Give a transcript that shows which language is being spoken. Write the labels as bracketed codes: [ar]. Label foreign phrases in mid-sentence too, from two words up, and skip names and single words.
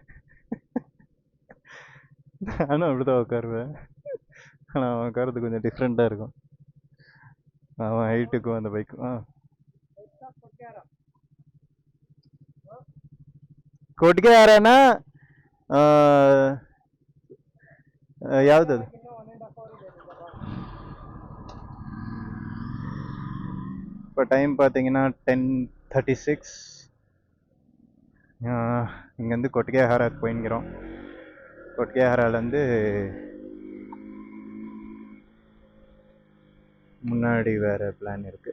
[ta] நானும் அப்படிதான் உட்காருவேன், ஆனால் அவன் உட்காரது கொஞ்சம் டிஃப்ரெண்ட்டாக இருக்கும். அவன் ஹைட்டுக்கும் அந்த பைக்கும். [kn] ಕೊಟ್ಟಿಗೆ ಯಾರನ ಯಾವ್ದದು? [ta] இப்போ டைம் பார்த்தீங்கன்னா 10:36. இங்கேருந்து கொட்டிகைஹாராக்கு போயின்கிறோம். கொட்டிகைஹாராலேருந்து முன்னாடி வேறு பிளான் இருக்குது.